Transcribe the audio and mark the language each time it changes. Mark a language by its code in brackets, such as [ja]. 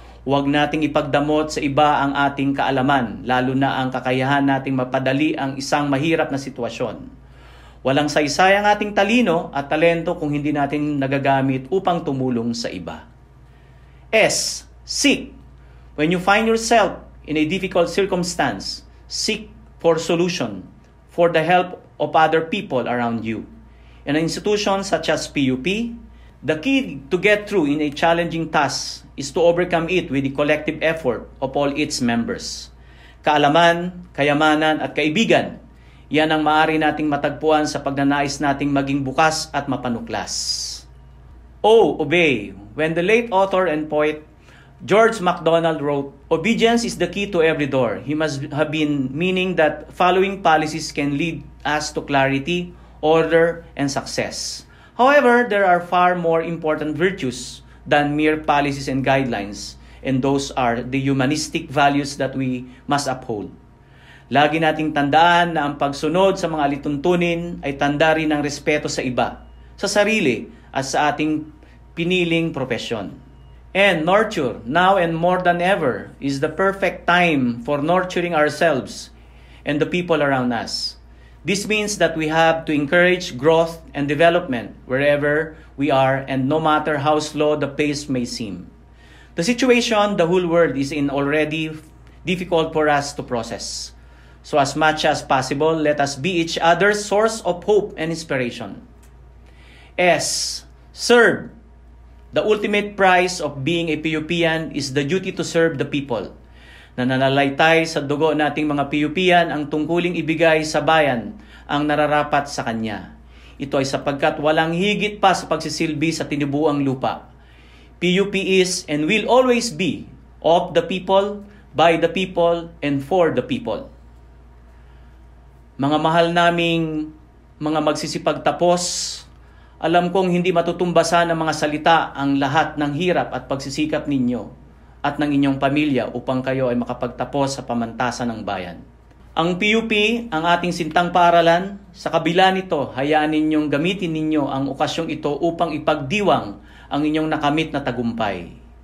[tl] Huwag nating ipagdamot sa iba ang ating kaalaman, lalo na ang kakayahan nating mapadali ang isang mahirap na sitwasyon. Walang saysay ang ating talino at talento kung hindi natin nagagamit upang tumulong sa iba. [en] S, seek. When you find yourself in a difficult circumstance, seek for solution, for the help of other people around you. In an institution such as PUP, the key to get through in a challenging task is to overcome it with the collective effort of all its members. [tl] Kaalaman, kayamanan at kaibigan, yan ang maaari nating matagpuan sa pagnanais nating maging bukas at mapanuklas. [en] O, obey. When the late author and poet George MacDonald wrote, obedience is the key to every door. He must have been meaning that following policies can lead us to clarity, order, and success. However, there are far more important virtues than mere policies and guidelines, and those are the humanistic values that we must uphold. [tl] Lagi nating tandaan na ang pagsunod sa mga lituntunin ay tanda rin ng respeto sa iba, sa sarili at sa ating piniling propesyon. [en] And nurture, now and more than ever, is the perfect time for nurturing ourselves and the people around us. This means that we have to encourage growth and development wherever we are and no matter how slow the pace may seem. The situation the whole world is in already difficult for us to process. So as much as possible, let us be each other's source of hope and inspiration. S, serve. The ultimate prize of being a PUPian is the duty to serve the people. [tl] Nananalaytay sa dugo nating mga PUPian ang tungkuling ibigay sa bayan ang nararapat sa kanya. Ito ay sapagkat walang higit pa sa pagsisilbi sa tinibuang lupa. [en] PUP is and will always be of the people, by the people, and for the people. [tl] Mga mahal naming mga magsisipagtapos, alam kong hindi matutumbasan ng mga salita ang lahat ng hirap at pagsisikap ninyo at ng inyong pamilya upang kayo ay makapagtapos sa pamantasan ng bayan. Ang PUP, ang ating sintang paaralan, sa kabila nito, hayaan ninyong gamitin ninyo ang okasyong ito upang ipagdiwang ang inyong nakamit na tagumpay.